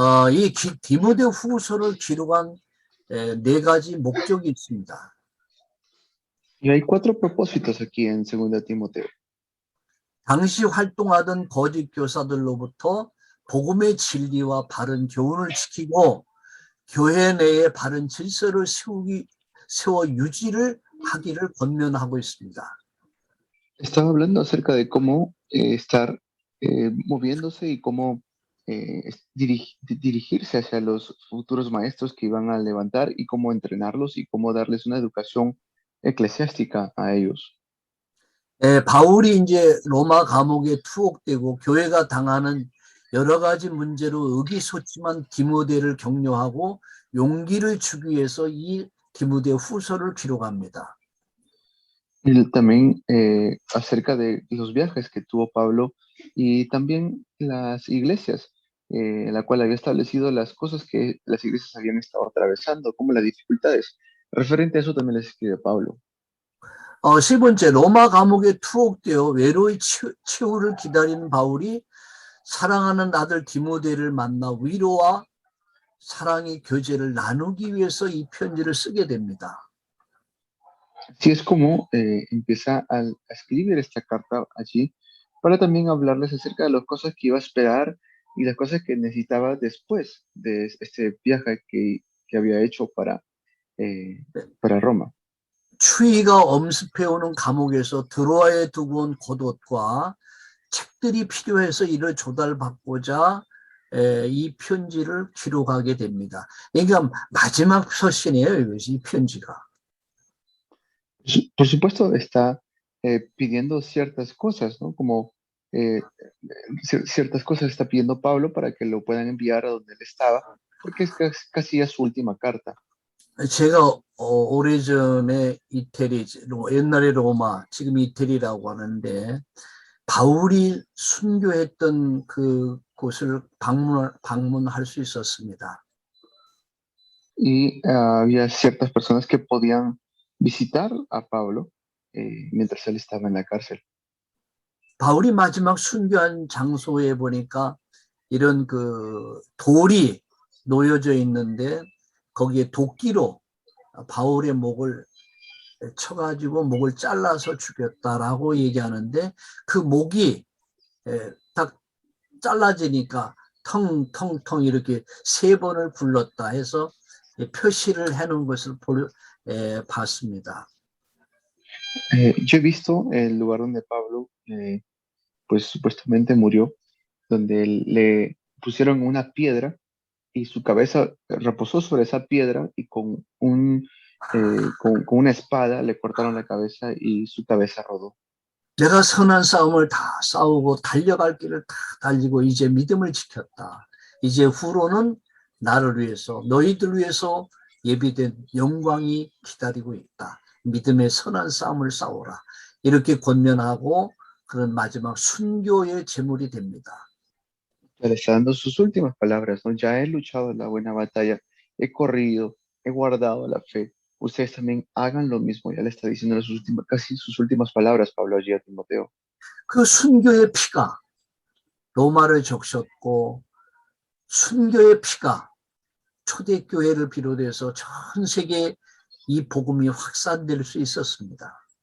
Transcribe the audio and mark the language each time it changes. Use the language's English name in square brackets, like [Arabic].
[Korean] 이 디모데 후서를 기록한 4가지 목적이 있습니다. [Spanish] Y hay 4 propósitos aquí en 2 Timoteo. [Korean] 당시 활동하던 거짓 교사들로부터 복음의 진리와 바른 교훈을 지키고 교회 내에 바른 질서를 세워 유지를 하기를 권면하고 있습니다. [Spanish] Estaba hablando acerca de cómo estar moviéndose y cómo dirigirse hacia los futuros maestros que iban a levantar y cómo entrenarlos y cómo darles una educación eclesiástica a ellos. [Korean] 바울이 이제 로마 감옥에 투옥되고 교회가 당하는 여러 가지 문제로 의기소침한 디모데를 격려하고 용기를 주기 위해서 이 디모데 후서를 기록합니다. [Spanish] Y también acerca de los viajes que tuvo Pablo y también las iglesias, la cual había establecido las cosas que las iglesias habían estado atravesando, como las dificultades. Referente a eso también les escribe Pablo. [Korean] 세 번째, 로마 감옥에 투옥되어 외로이 치유를 기다리는 바울이 사랑하는 아들 디모데를 만나 위로와 사랑의 교제를 나누기 위해서 이 편지를 쓰게 됩니다. [Spanish] Así es como empieza a escribir esta carta allí para también hablarles acerca de las cosas que iba a esperar y las cosas que necesitaba después de este viaje que había hecho para Roma. [Korean] 추위가 엄습해오는 감옥에서 드로아에 두고 온 겉옷과 책들이 필요해서 이를 조달받고자 이 편지를 기록하게 됩니다. 그러니까 마지막 서신이에요, 이것이 이 편지가. [Spanish] Por supuesto, está pidiendo ciertas cosas, ¿no? Como ciertas cosas está pidiendo Pablo para que lo puedan enviar a donde él estaba, porque es casi ya su última carta. [Korean] 제가 오래전에 이태리, 옛날에 로마, 지금 이태리라고 하는데 바울이 순교했던 그 곳을 방문할 수 있었습니다. [Spanish] Y había ciertas personas que podían visitar a Pablo mientras él estaba en la cárcel. [Korean] 바울이 마지막 순교한 장소에 보니까 이런 그 돌이 놓여져 있는데 거기에 도끼로 바울의 목을 쳐가지고 목을 잘라서 죽였다라고 얘기하는데 그 목이 딱 잘라지니까 텅텅텅 이렇게 3번을 굴렀다 해서 표시를 해놓은 것을 봤습니다. [Spanish] Yo he visto el lugar donde Pablo pues supuestamente murió, donde le pusieron una piedra y su cabeza reposó sobre esa piedra y con una espada le cortaron la cabeza y su cabeza rodó. [Korean] 내가 선한 싸움을 다 싸우고 달려갈 길을 다 달리고 이제 믿음을 지켰다. 이제 후로는 나를 위해서 너희들 위해서 예비된 영광이 기다리고 있다. 믿음의 선한 싸움을 싸우라. 이렇게 권면하고 그런 마지막 순교의 제물이 됩니다. [Spanish] Le está dando sus últimas palabras, ¿no? Ya he luchado la buena batalla, he corrido, he guardado la fe. Ustedes también hagan lo mismo. Ya le está diciendo casi sus últimas palabras, Pablo, allí a Timoteo. [Korean] 그 순교의 피가 로마를 적셨고 순교의 피가 초대교회를 비롯해서 전 세계에 이 복음이 확산될 수 있었습니다.